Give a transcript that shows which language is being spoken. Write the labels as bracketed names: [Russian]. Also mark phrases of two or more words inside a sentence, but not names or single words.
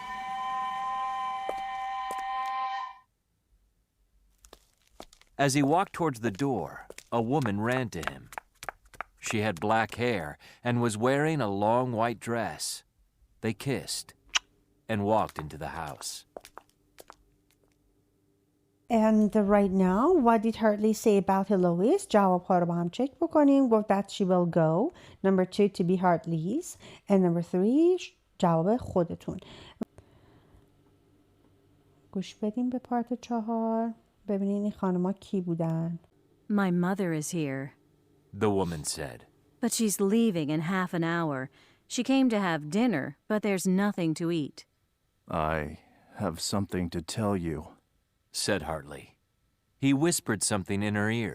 [English] As he walked towards the door, a woman ran to him. She had black hair and was wearing a long white dress. They kissed and walked into the house. And right now, what did Hartley say about Heloise? [Persian] جواب ها رو با هم چک بکنیم. گفت [English] that she will go. Number 2 to be Hartley's. And number 3 [Persian] جواب خودتون. گوش بدیم به پارت 4. ببینین این خانم‌ها کی بودن. [English] My mother is here, The woman said. but she's leaving in half an hour. She came to have dinner, but there's nothing to eat. I have something to tell you, said Hartley. He whispered something in her ear.